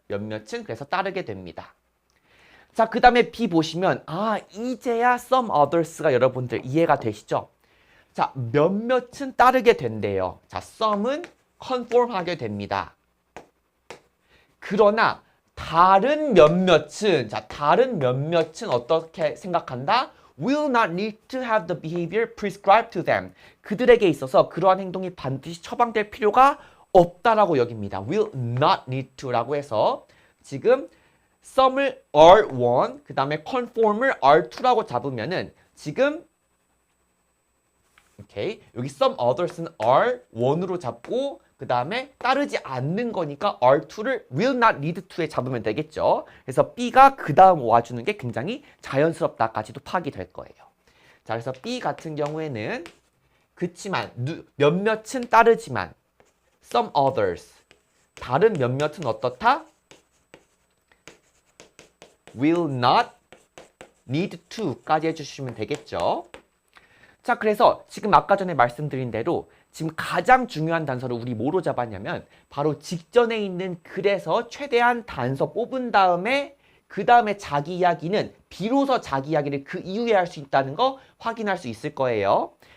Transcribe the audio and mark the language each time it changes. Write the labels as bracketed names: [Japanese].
[Korean] 몇몇은 그래서 따르게 됩니다. 자, 그 다음에 B 보시면 이제야 some others가 여러분들 이해가 되시죠? 자, 몇몇은 따르게 된대요. 자, some은 conform하게 됩니다. 그러나 다른 몇몇은 어떻게 생각한다? [English] Will not need to have the behavior prescribed to them. [Korean] 그들에게 있어서 그러한 행동이 반드시 처방될 필요가 없다라고 여깁니다. Will not need to 라고 해서 지금 some을 R1, 그 다음에 conform을 R2라고 잡으면은 지금 오케이. 여기 some others 는 R1으로 잡고 그 다음에 따르지 않는 거니까 R2를 will not need to 에 잡으면 되겠죠. 그래서 B가 그 다음 와주는 게 굉장히 자연스럽다까지도 파악이 될 거예요. 자, 그래서 B 같은 경우에는 그치만 몇몇은 따르지만 some others 다른 몇몇은 어떻다? will not need to 까지 해주시면 되겠죠. 자, 그래서 지금 아까 전에 말씀드린 대로 지금 가장 중요한 단서를 우리 뭐로 잡았냐면 바로 직전에 있는 그래서 최대한 단서 뽑은 다음에 그 다음에 자기 이야기는 비로소 자기 이야기를 그 이후에 할 수 있다는 거 확인할 수 있을 거예요.